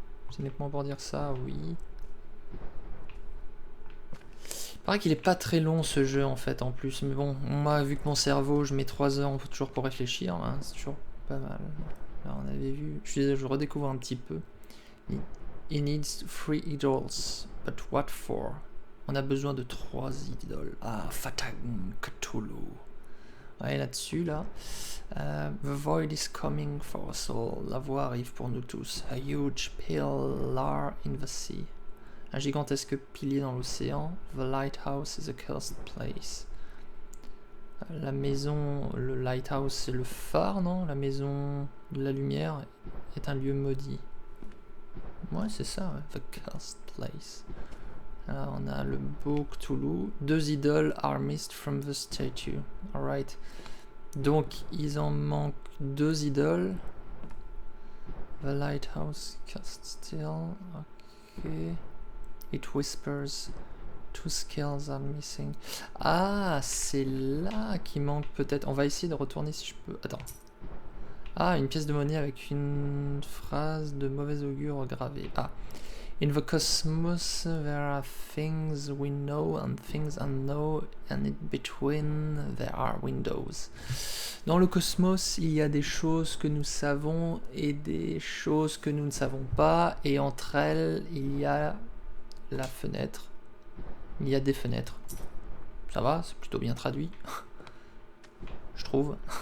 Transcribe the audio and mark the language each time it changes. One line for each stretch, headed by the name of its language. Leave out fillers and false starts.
French: C'est uniquement pour dire ça, oui. Il paraît qu'il est pas très long ce jeu en fait en plus, mais bon, moi vu que mon cerveau, je mets 3 heures toujours pour réfléchir, hein, c'est toujours pas mal. Là on avait vu, je redécouvre un petit peu.
English: He needs 3 idols, but what for?
French: On a besoin de 3 idoles. Ah, Fatag Cthulhu. Ouais, là-dessus, là.
English: The void is coming for us all.
French: La voix arrive pour nous tous.
English: A huge pillar in the sea.
French: Un gigantesque pilier dans l'océan.
English: The lighthouse is a cursed place.
French: La maison, le lighthouse, c'est le phare, non? La maison de la lumière est un lieu maudit. Ouais, c'est ça, ouais.
English: The cursed place.
French: Là, on a le beau Cthulhu.
English: 2 idoles are missed from the statue. Alright.
French: Donc, ils en manquent 2 idoles.
English: The lighthouse cast still. Ok. It whispers. 2 skills are missing.
French: Ah, c'est là qu'il manque peut-être. On va essayer de retourner si je peux. Attends. Ah, une pièce de monnaie avec une phrase de mauvais augure gravée. Ah.
English: In the cosmos, there are things we know and things unknown, and in between, there are windows.
French: Dans le cosmos, il y a des choses que nous savons et des choses que nous ne savons pas, et entre elles, il y a la fenêtre. Il y a des fenêtres. Ça va, c'est plutôt bien traduit. Je trouve.